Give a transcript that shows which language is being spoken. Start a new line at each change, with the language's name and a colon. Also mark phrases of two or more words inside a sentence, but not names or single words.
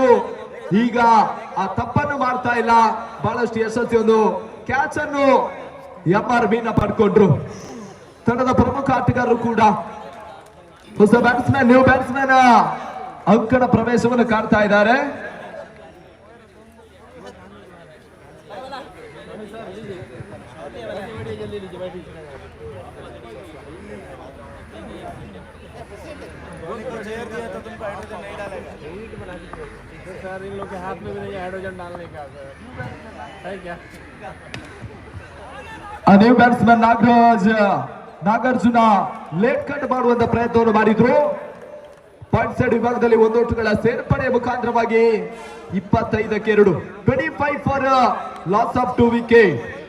Kannada: ಈಗ ಆ ತಪ್ಪನ್ನು ಮಾಡ್ತಾ ಇಲ್ಲ. ಬಹಳಷ್ಟು ಯಶಸ್ವಿ ಒಂದು ಕ್ಯಾಚ್ ಅನ್ನು ಎಂಆರ್ ಮೀನಾ ಪಡ್ಕೊಂಡ್ರು. ತಂಡದ ಪ್ರಮುಖ ಆಟಗಾರರು ಕೂಡ ಹೊಸ ಬ್ಯಾಟ್ಸ್ಮನ್,
English: new batsman
Kannada: ಅಂಕಣ ಪ್ರವೇಶವನ್ನು ಕಾಡ್ತಾ ಇದ್ದಾರೆ.
Hindi: सर इन लोग के हाथ में भी नहीं हाइड्रोजन डालने का है क्या?
English: new batsman
Kannada: ನಾಗಾರ್ಜುನ
English: late cut
Kannada: ಮಾಡುವಂತ ಪ್ರಯತ್ನವನ್ನು ಮಾಡಿದ್ರು.
English: point side
Kannada: ವಿಭಾಗದಲ್ಲಿ ಒಂದೋಟುಗಳ ಸೇರ್ಪಡೆ ಮುಖಾಂತರವಾಗಿ 25ಕ್ಕೆ 2,
English: 25 for loss of 2 wicket.